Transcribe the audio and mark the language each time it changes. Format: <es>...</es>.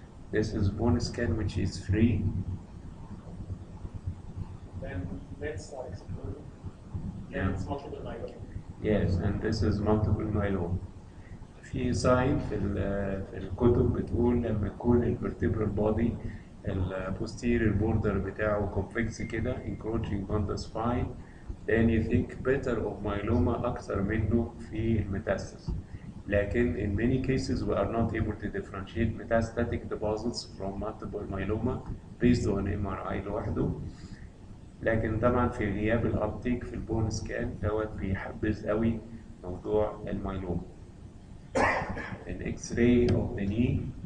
<en>This is bone scan, which is free. Then let's exclude. Yeah. It's multiple myeloma. Yes, and this is multiple myeloma.</en> <ar>في ساين في الكتب بتقول لما يكون الفرتبرال بودي البوستيريور بوردر بتاعه كونفكس كده</ar> <en>encroaching on the spine, then you think better of myeloma</en> <ar>أكثر منه في الميتاستاسيس.</ar> <en>لكن in many cases we are not able to differentiate metastatic deposits from multiple myeloma based on MRI لوحده.</en> <ar>لكن طبعا في غياب الابتيك في البون سكان دوت بيحبذ قوي موضوع الميلوما.</ar> <en>An X-ray of the knee.</en>